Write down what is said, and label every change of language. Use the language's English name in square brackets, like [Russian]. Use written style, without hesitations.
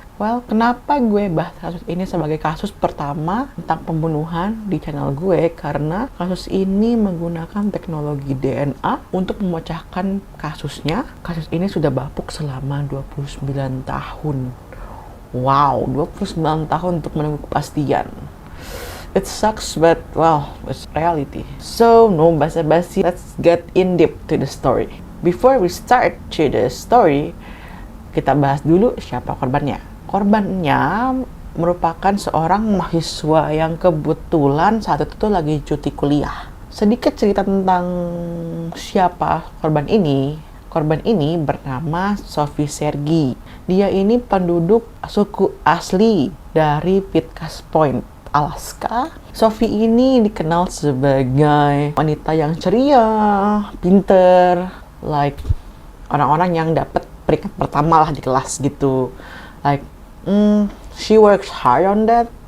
[Indonesian] Well, kenapa gue bahas kasus ini sebagai kasus pertama tentang pembunuhan di channel gue? Karena kasus ini menggunakan teknologi DNA untuk memecahkan kasusnya. Kasus ini sudah bapuk selama 29 tahun. Wow, 29 tahun untuk menemukan kepastian. [English] It sucks, but well, it's reality. So, no basa-basi, let's get in deep to the story. Before we start to the story, [Indonesian] kita bahas dulu siapa korbannya. Korbannya merupakan seorang mahasiswa yang kebetulan saat itu lagi cuti kuliah. Sedikit cerita tentang siapa korban ini. Korban ini bernama Sophie Sergey. Dia ini penduduk suku asli dari Pitcairn Point, Alaska. Sophie ini dikenal sebagai wanita yang ceria, pinter, like orang-orang yang dapat peringkat pertama lah di kelas gitu. [English] Like, she works hard on that.